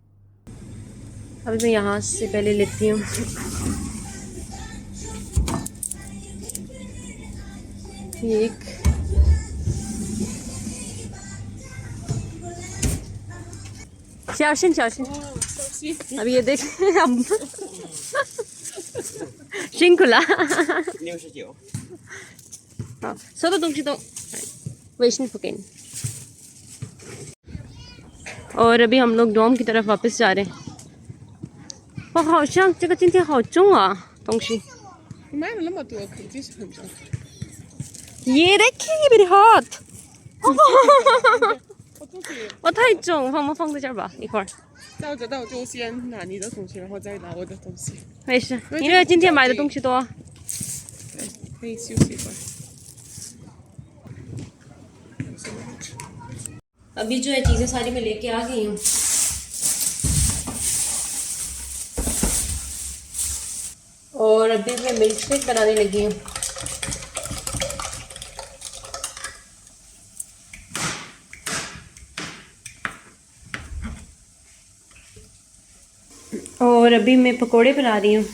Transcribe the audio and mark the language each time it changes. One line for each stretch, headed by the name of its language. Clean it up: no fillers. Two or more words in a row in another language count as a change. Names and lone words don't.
Hindi: अभी मैं यहाँ से पहले लेती हूँ एक शाओशिन शाओशिन। अभी ये देख अब
Chinese: 辛苦了。 69。好，所有的东西都微信付给你。
Hindi: और अभी हम लोग डोम की तरफ वापस जा रहे हैं।
Chinese: 哇，好像这个今天好重啊，东西。你买了那么多，肯定是很重。
Hindi: ये देखिए मेरे हाथ
Chinese: 我东西我太重，我们放在这儿吧，一会儿。那我就先拿你的东西，然后再拿我的东西。没事，因为今天买的东西多。对，可以休息一会儿。
Hindi: अभी जो है चीज़ें सारी मैं लेके आ गई हूँ। और अभी मैं
English: milk shake
Hindi: बनाने लगी हूँ। और अभी मैं पकोड़े बना रही हूँ।